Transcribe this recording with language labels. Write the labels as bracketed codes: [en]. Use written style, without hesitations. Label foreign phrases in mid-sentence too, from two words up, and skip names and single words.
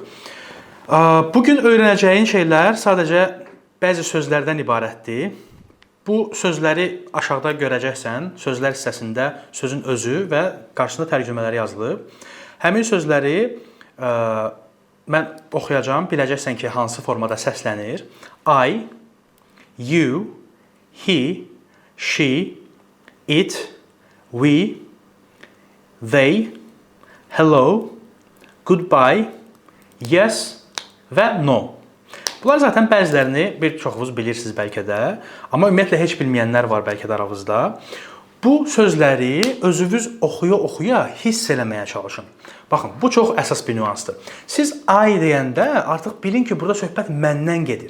[az] Bugün öyrənəcəyin şeylər sadəcə bəzi sözlərdən ibarətdir. Bu sözləri aşağıda görəcəksən. Sözlər hissəsində sözün özü və qarşısında tərcümələri yazılıb. Həmin sözləri mən oxuyacağım, biləcəksən ki, hansı formada səslənir. [en] I, you, he, she, it, we, they, hello, goodbye, yes və no. [az] Bunlar zaten bəzilərini bir çoxunuz bilirsiniz bəlkə də, amma ümumiyyətlə heç bilməyənlər var bəlkə də aranızda. Bu sözləri özünüz oxuya-oxuya hiss eləməyə çalışın. Baxın, bu çox əsas bir nüansdır. Siz I deyəndə artıq bilin ki, burada söhbət məndən gedir.